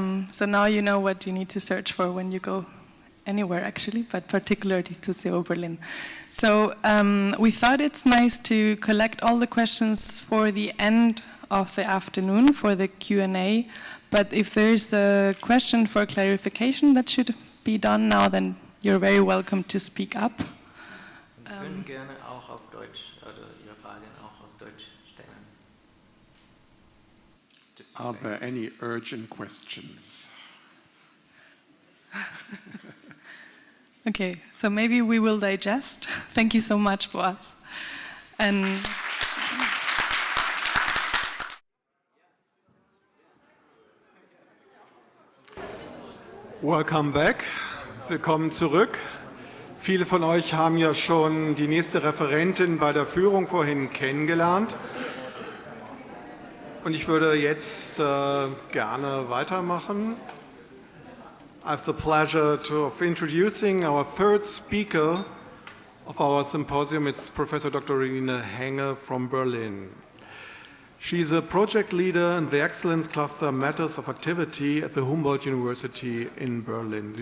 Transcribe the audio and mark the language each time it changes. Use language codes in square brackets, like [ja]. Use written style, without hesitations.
[en] So now you know what you need to search for when you go anywhere, actually, but particularly to CO Berlin. So we thought it's nice to collect all the questions for the end of the afternoon for the Q&A. But if there's a question for clarification that should be done now, then you're very welcome to speak up. [de] Wir können gerne auch auf Deutsch oder Ihre Fragen auch auf Deutsch stellen. [en] Are there any urgent questions? Okay, so maybe we will digest. Thank you so much, Boaz. And Welcome back. [de] Willkommen zurück. Viele von euch haben ja schon die nächste Referentin bei der Führung vorhin kennengelernt. Und ich würde jetzt gerne weitermachen. [en] I have the pleasure of introducing our third speaker of our symposium. It's Professor Dr. Regine Henge from Berlin. She's a project leader in the Excellence Cluster Matters of Activity at the Humboldt University in Berlin.